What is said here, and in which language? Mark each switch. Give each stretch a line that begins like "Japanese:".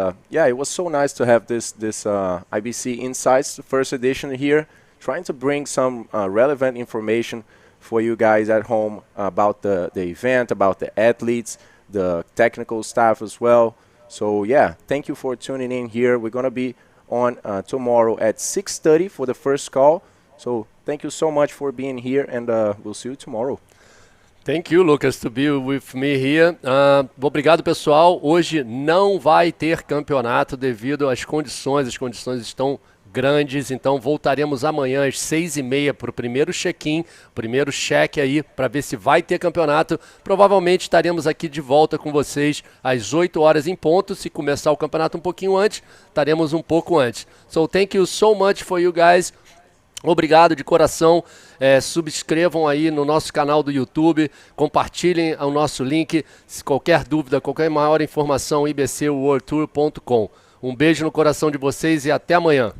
English: Yeah, it was so nice to have this IBC Insights, the first edition here, trying to bring some relevant information for you guys at home about the event, about the athletes, the technical staff as well. So yeah, thank you for tuning in here. We're going to be on tomorrow at 6:30 for the first call. So thank you so much for being here, and we'll see you tomorrow. Thank you, Lucas, to be with me here.
Portuguese: Obrigado, pessoal. Hoje não vai ter campeonato devido às condições. As condições estão grandes, então voltaremos amanhã às 6:30 para o primeiro check-in, primeiro cheque aí, para ver se vai ter campeonato. Provavelmente estaremos aqui de volta com vocês às 8 horas em ponto. Se começar o campeonato um pouquinho antes, estaremos um pouco antes.
English: So thank you so much for you guys.
Portuguese: Obrigado de coração. Subscrevam aí no nosso canal do YouTube, compartilhem o nosso link. Se qualquer dúvida, qualquer maior informação, ibcworldtour.com. Um beijo no coração de vocês e até amanhã.